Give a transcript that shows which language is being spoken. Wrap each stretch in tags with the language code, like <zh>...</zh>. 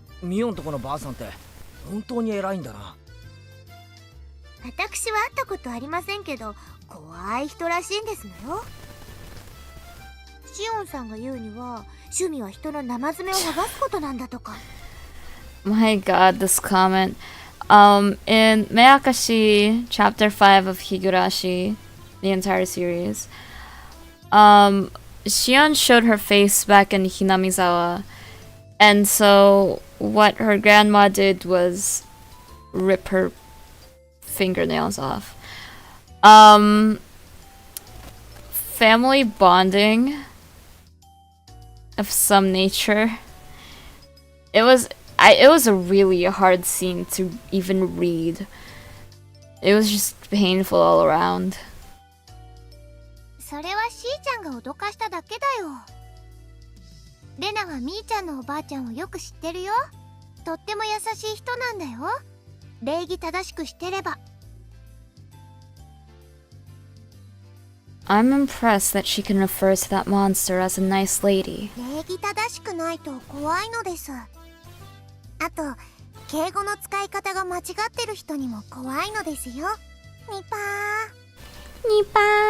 <ja>ミオンとこのばあさんって本当に偉いんだな。私は会ったことありませんけど、怖い人らしいんですのよ。シオンさんが言うには趣味は人の生爪を剥がすことなんだとか。</ja> <en>My god, this comment. In Mayakashi, chapter 5 of Higurashi, the entire series, Shion showed her face back in Hinamizawa, and so what her grandma did was rip her fingernails off. Family bonding of some nature. It was a really hard scene to even read. It was just painful all around.</en> <ja>それはしーちゃんが脅かしただけだよ。レナはみーちゃんのおばあちゃんをよく知ってるよ。とっても優しい人なんだよ。礼儀正しくしてれば。</ja> <en>I'm impressed that she can refer to that monster as a nice lady.</en> <ja>礼儀正しくないと怖いのです。あと敬語の使い方が間違ってる人にも怖いのですよ。ニパーニパー。</ja>